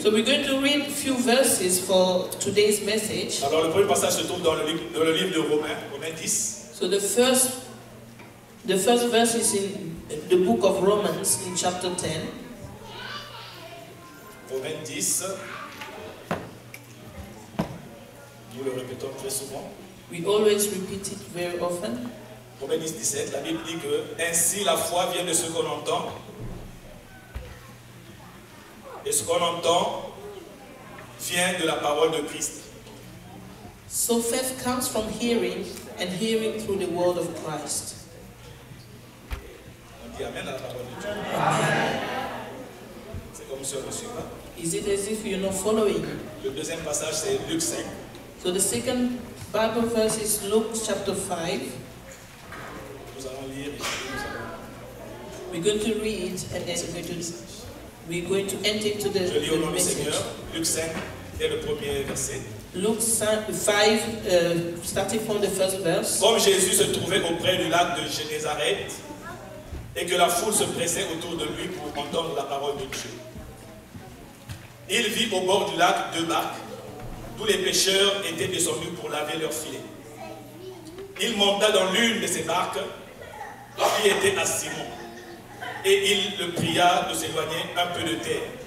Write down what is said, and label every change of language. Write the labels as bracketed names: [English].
[English] So we're going to read a few verses for today's message. [French] Alors, le premier passage se trouve dans le livre de Romains, Romains 10. [English] So the first verse is in the book of Romans in chapter 10. [French] Romains 10. Nous le répétons très souvent. [English] We always repeat it very often. [French] Romains 10, 17, la Bible dit que ainsi la foi vient de ce qu'on entend. Et ce qu'on entend vient de la parole de Christ. [English] So faith comes from hearing, and hearing through the word of Christ. [French] On dit Amen à la parole de Dieu. C'est comme si on ne suit pas. [English] Is it as if you're not following? [French] Le deuxième passage, c'est Luc 5. [English] So the second Bible verse is Luke chapter 5. [French] Nous allons lire et nous allons... [English] We're going to read, and then we're going to enter into [French] Je lis au nom [English] the [French] du [English] message. [French] Seigneur, Luc 5, dès le premier verset. [English] Luke 5, starting from the first verse. [French] Comme Jésus se trouvait auprès du lac de Génézareth et que la foule se pressait autour de lui pour entendre la parole de Dieu, il vit au bord du lac deux barques, d'où les pêcheurs étaient descendus pour laver leurs filets. Il monta dans l'une de ces barques qui était à Simon, et il le pria de s'éloigner un peu de terre.